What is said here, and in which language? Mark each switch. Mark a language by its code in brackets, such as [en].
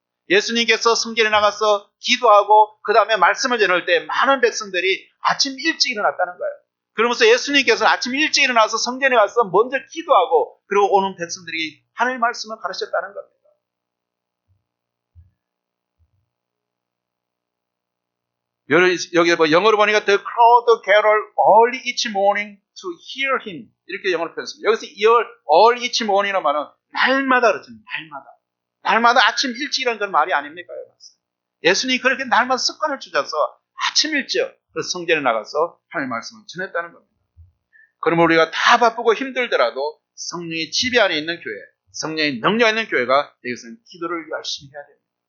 [ko] 예수님께서 성전에 나가서 기도하고 그 다음에 말씀을 전할 때 많은 백성들이 아침 일찍 일어났다는 거예요. 그러면서 예수님께서 아침 일찍 일어나서 성전에 가서 먼저 기도하고 그리고 오는 백성들이 하나님의 말씀을 가르쳤다는 겁니다. 여기 영어로 보니까 [en] The crowd gathered early each morning to hear him [ko] 이렇게 영어로 표현했습니다. 여기서 [en] early each morning [ko] 이라는 말은 날마다 그렇죠. 날마다 아침 일찍이라는 건 말이 아닙니까? 예수님이 그렇게 날마다 습관을 주셔서 아침 일찍 성전에 나가서 하나님의 말씀을 전했다는 겁니다. 그러면 우리가 다 바쁘고 힘들더라도 성령의 지배 안에 있는 교회, 성령의 능력 있는 교회가 여기서는 기도를 열심히 해야 됩니다.